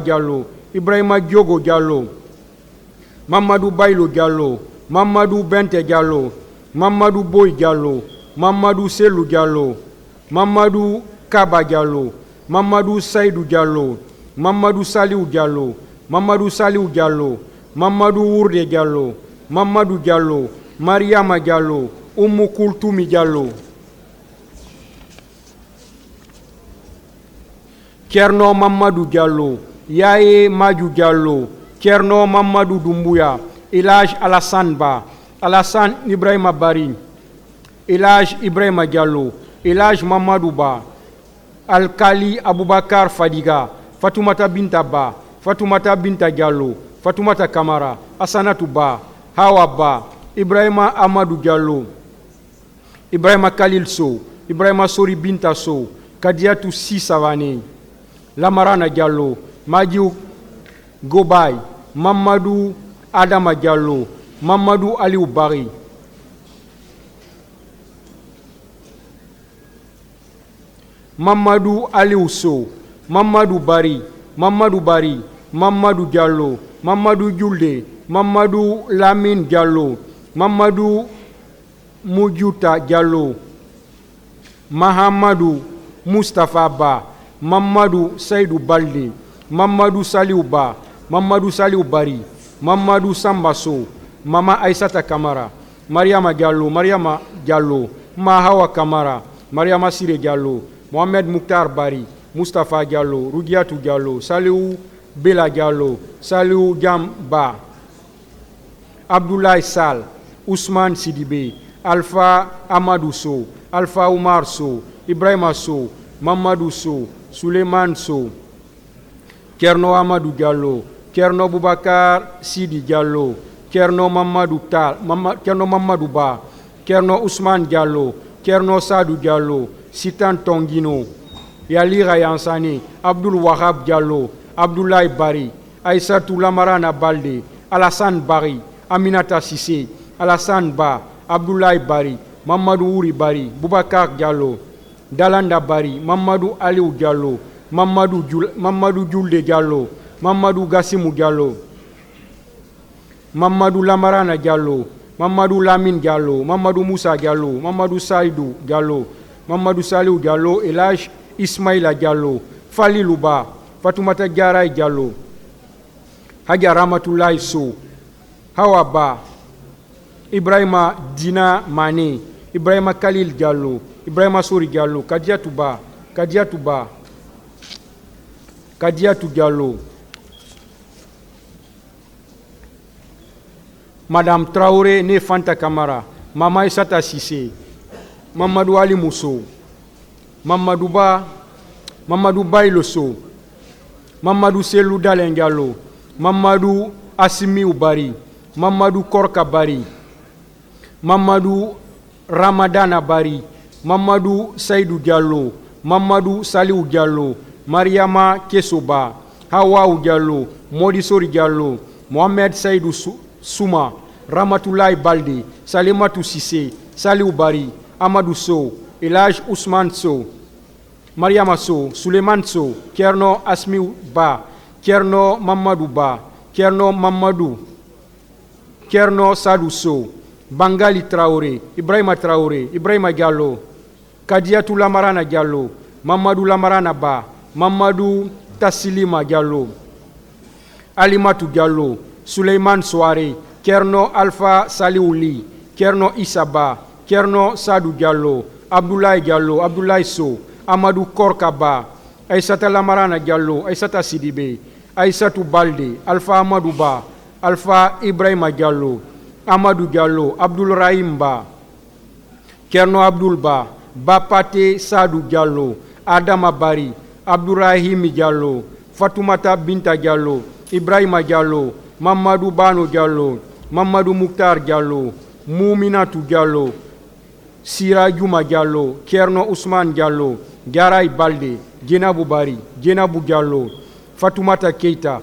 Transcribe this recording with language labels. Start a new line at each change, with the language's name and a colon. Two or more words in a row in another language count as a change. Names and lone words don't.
French: Diallo, Ibrahima Diogo Diallo, Mamadou Bailo Diallo, Mamadou Bente Diallo, Mamadou Boy Diallo, Mamadou Selou Diallo, Mamadou Kaba Diallo, Mamadou Saïdou Diallo, Mamadou Saliou Diallo, Mamadou Saliou Diallo, Mamadou Ourde Diallo, Mamadou Diallo, Mariama Diallo, Oumou Koultoumi Diallo, Kerno Mamadou Diallo, Yaye Madjou Diallo, Kerno Mamadou Doumbouya, Elage Alassane Ba, Alassane Ibrahima Bari, Elage Ibrahima Diallo, Elage Mamadou Ba, Alkali Aboubakar Fadiga, Fatoumata Binta Ba, Fatoumata Binta Diallo, Fatoumata Kamara, Assanatou Ba, Hawa Ba, Ibrahima Amadou Diallo, Ibrahima Khalil Sow, Ibrahima Sori Binta Sow, Kadiatou Si Savane, Lamarana Diallo, Madiou Gobay, Mamadou Adama Diallo, Mamadou Aliou Bari, Mamadou Aliou Sow, Mamadou Bari, Mamadou Bari, Mamadou Diallo, Mamadou Djoulde, Mamadou Lamine Diallo, Mamadou Moudjouta Diallo, Mahamadou Moustapha Ba, Mamadou Saïdou Balde, Mamadou Saliou Ba, Mamadou Saliou Bari, Mamadou Sambasso, Mama Aïssata Kamara, Mariama Diallo, Mariama Diallo, Mahawa Kamara, Mariama Sire Diallo, Mohamed Mouktar Bari, Moustapha Diallo, Roudiatou Diallo, Saliou Bela Diallo, Saliou Diamba, Abdoulaye Sal, Ousmane Sidibé, Alpha Amadou Sow, Alpha Oumar Sow, Ibrahima Sow, Mamadou Sow, Souleymane Sow, Kerno Amadou Diallo, Kerno Boubacar Sidi Diallo, Kerno Mamadou Tal, Kerno Mamadou Ba, Kerno Ousmane Diallo, Kerno Sadou Diallo, Sitan Tongino, Yali Rayansani, Abdoul Wahab Diallo, Abdoulaye Bari, Aïssatou Lamarana Balde, Alassane Bari, Aminata Sissé, Alassane Ba, Abdoulaye Bari, Mamadou Ouri Bari, Boubacar Diallo, Dalanda Bari, Mamadou Aliou Diallo, Mamadou Djoulde Diallo, Mamadou Gassimou Diallo, Mamadou Lamarana Diallo, Mamadou Lamine Diallo, Mamadou Moussa Diallo, Mamadou Saïdou Diallo, Mamadou Saliou Diallo, Elage Ismaïla Diallo, Fali Louba, Fatoumata Diaray Diallo, Hadja Ramatoulaye Sow, Hawa Ba, Ibrahima Dina Mané, Ibrahima Khalil Diallo, Ibrahima Sori Diallo, Kadiatou Ba, Kadiatou Ba, Kadiatou Diallo, Madame Traoré né Fanta Kamara, Mama Issata Sissé, Mamadou Ali Mousso, Mamadou Ba, Mamadou Bailo Sow, Mamadou Selou Dalen Diallo, Mamadou Assimi Bari, Mamadou Korka Bari, Mamadou Ramadana Bari, Mamadou Saïdou Diallo, Mamadou Saliou Diallo, Mariama Kesoba, Hawaou Diallo, Modi Sori Diallo, Mohamed Saïdou Souma, Ramatoulaye Balde, Salematou Sissé, Saliou Bari, Amadou Sow, Elage Ousmane Sow, Mariama Sow, Souleymane Sow, Kerno Asmiou Ba, Kerno Mamadou Ba, Kerno Mamadou, Kerno Sadou Sow, Bangali Traoré, Ibrahima Traoré, Ibrahima Diallo, Kadiatou Lamarana Diallo, Mamadou Lamarana Ba, Mamadou Tassilima Diallo, Alimatou Diallo, Souleymane Soare, Kerno Alpha Saliouli, Kerno Issaba, Kerno Sadou Diallo, Abdoulaye Diallo, Abdoulaye Sow, Amadou Korkaba, Aïssata Lamarana Diallo, Aïssata Sidibé, Aïssatou Balde, Alpha Amadou Ba, Alpha Ibrahima Diallo, Amadou Diallo, Abdoul Rahim Ba, Kerno Abdoul Ba, Bapate Sadou Diallo, Adama Bari, Abdourahim Diallo, Fatoumata Binta Diallo, Ibrahima Diallo, Mamadou Bano Diallo, Mamadou Mouktar Diallo, Mouminatou Diallo, Sira Yuma Diallo, Kerno Ousmane Diallo, Garay Balde, Djenabou Bari, Djenabou Diallo, Fatoumata Keita,